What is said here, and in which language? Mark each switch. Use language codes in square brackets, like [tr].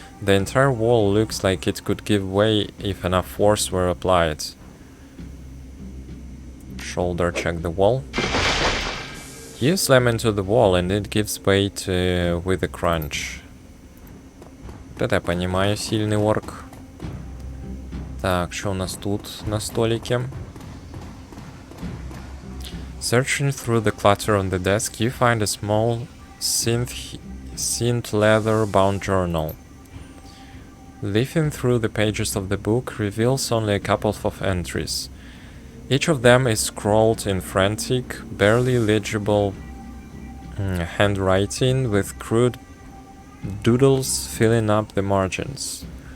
[en] The entire wall looks like it could give way if enough force were applied. Shoulder check the wall. You slam into the wall and it gives way with a crunch. [ru] Это я понимаю, сильный орк. Так, что у нас тут на столике? [en] Searching through the clutter on the desk, you find a small synth leather-bound journal. Leafing through the pages of the book reveals only a couple of entries. Each of them is scrawled in frantic, barely legible handwriting with crude doodles filling up the margins.